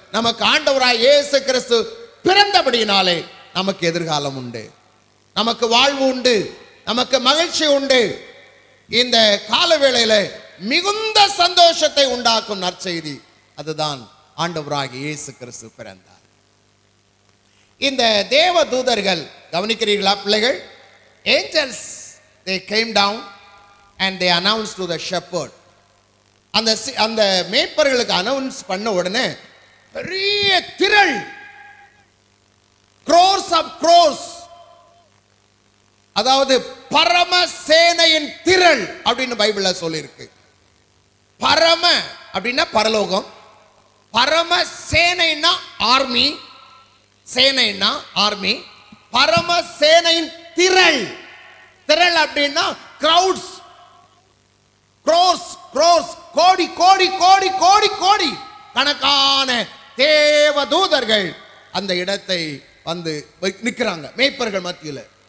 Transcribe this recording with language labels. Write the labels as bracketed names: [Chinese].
[Tamil] நமக்கு ஆண்டவராய் இயேசு கிறிஸ்து பிறந்தபடியினாலே நமக்கு எதிர்காலம் உண்டு, நமக்கு வாழ்வு உண்டு, நமக்கு மகிழ்ச்சி உண்டு. இந்த கால வேளையில மிகுந்த சந்தோஷத்தை உண்டாக்கும் நற்செய்தி அதுதான் ஆண்டவராகிய இயேசு கிறிஸ்து பிறந்தார். இந்த தேவ தூதர்கள், கவனிக்கிறீர்களா பிள்ளைகள்? [English] Angels, they came down and they announced to the shepherd. [Tamil] அந்த மேய்ப்பர்களுக்கு அனௌன்ஸ் பண்ண உடனே பெரிய திரள், [English] crores of crores, [Tamil] அதாவது பரம சேனையின் திரள் அப்படின்னு பைபிள்ல சொல்லியிருக்கு. பரம அப்படின்னா பரலோகம், பரம சேனைன்னா ஆர்மி, சேனைன்னா ஆர்மி, பரம சேனையின் திரள், திரள் அப்படின்னா கிரவுட்ஸ், க்ரோஸ் க்ரோஸ், கோடி கோடி கோடி கோடி கோடி கணக்கான தேவ தூதர்கள் அந்த இடத்தை வந்து நிற்கிறாங்க மேய்ப்பர்கள் மத்தியில்.